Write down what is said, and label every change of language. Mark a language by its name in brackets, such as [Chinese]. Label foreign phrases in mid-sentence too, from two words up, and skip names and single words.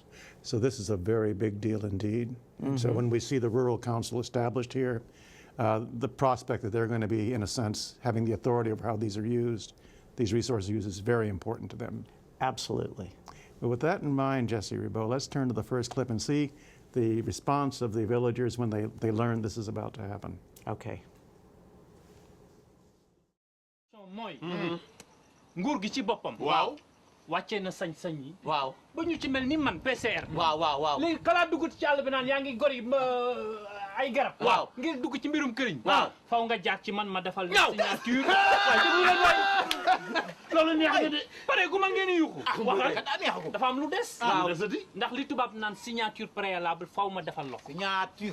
[English] So this is a very big deal indeed. So when we see the Rural Council established here, the prospect that they're going to be, in a sense, having the authority over how these are used, these resources used, is very important to them. Absolutely. But with that in mind, Jesse Ribot, let's turn to the first clip and see the response of the villagers when they learn this is about to happen. Okay. [Wolof] mooy nguur gi ci boppam waaw wàccee na sañ-sañ yi waaw ba ñu ci mel ni man PCR waaw léegi kalaa dugg ci àll bi naan yaa ngi gori ay garab waaw ngir dugg ci mbirum këriñ waaw faw nga jaar ci man ma defal la signature waaye déglu leen waay loolu neex na de pare gu ma ngeen yuuxu waxal dafa am lu des ndax li tubaab naan [French] signature préalable [Wolof] faw ma defal la ko signature